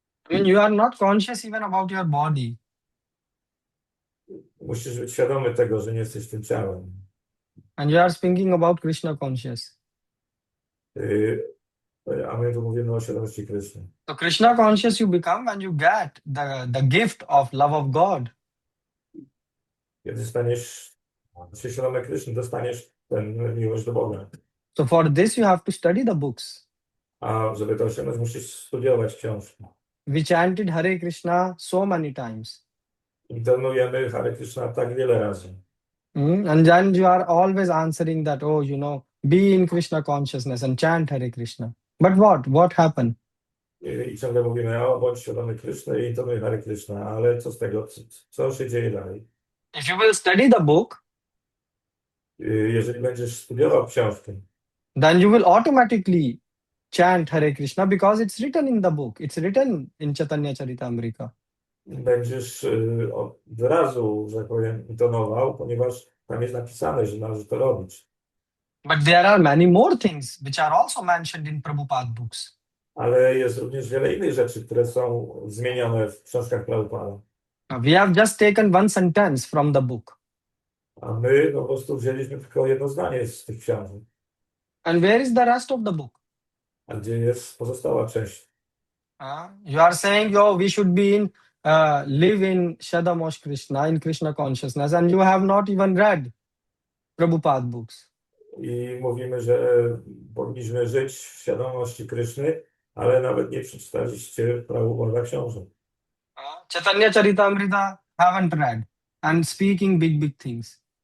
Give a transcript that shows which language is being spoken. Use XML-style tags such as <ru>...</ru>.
<en>I mean, you are not conscious even about your body.</en> <pl>Musisz być świadomy tego, że nie jesteś tym ciałem.</pl> <en>And you are speaking about Krishna conscious.</en> <pl>A my tu mówimy o świadomości Kryszny.</pl> <en>So Krishna conscious you become when you get the gift of love of God.</en> <pl>Kiedy staniesz się świadomy Kryszny, dostaniesz tę miłość do Boga.</pl> <en>So for this you have to study the books.</en> <pl>A żeby to osiągnąć, musisz studiować książki.</pl> <en>We chanted Hare Krishna so many times.</en> <pl>Intonujemy Hare Krishna tak wiele razy.</pl> <en>And then you are always answering that, be in Krishna consciousness and chant Hare Krishna. But what happened?</en> <pl>I ciągle mówimy, bądź świadomy Kryszny i intonuj Hare Krishna, ale co z tego, co się dzieje dalej?</pl> <en>If you will study the book,</en> <pl>Jeżeli będziesz studiował książkę,</pl> <en>then you will automatically chant Hare Krishna because it's written in the book. It's written in Caitanya Charitamrita.</en> <pl>będziesz od razu, że tak powiem, intonował, ponieważ tam jest napisane, że należy to robić.</pl> <en>But there are many more things which are also mentioned in Prabhupada books.</en> <pl>Ale jest również wiele innych rzeczy, które są zmienione w książkach Prabhupada.</pl> <en>We have just taken one sentence from the book.</en> <pl>A my po prostu wzięliśmy tylko jedno zdanie z tych książek.</pl> <en>And where is the rest of the book?</en> <pl>A gdzie jest pozostała część?</pl> <en>You are saying, oh, we should be in, live in Shadamosh Krishna, in Krishna consciousness, and you have not even read Prabhupada books.</en> <pl>I mówimy, że powinniśmy żyć w świadomości Kryszny, ale nawet nie przeczytaliście Prabhupada książek.</pl> <en>Caitanya Charitamrita haven't read and speaking big things.</en>